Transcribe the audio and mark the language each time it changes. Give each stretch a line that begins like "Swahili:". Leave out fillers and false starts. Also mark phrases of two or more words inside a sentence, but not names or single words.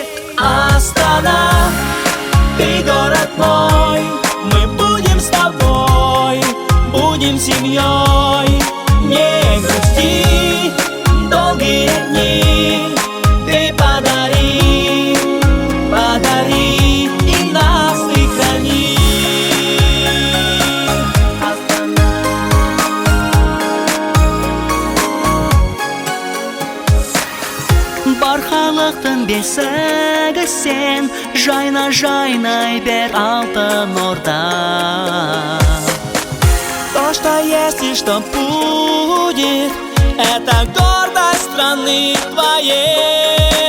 Russian: Астана, ты город мой, мы будем с тобой, будем семьей. Не грусти, долгие дни ты подари, подари и нас ты храни.
Kazakh: Бар халықтың бесігі сен, жайна жайнай бер алтын орда.
Russian: То, что есть и что будет, это гордость страны твоей.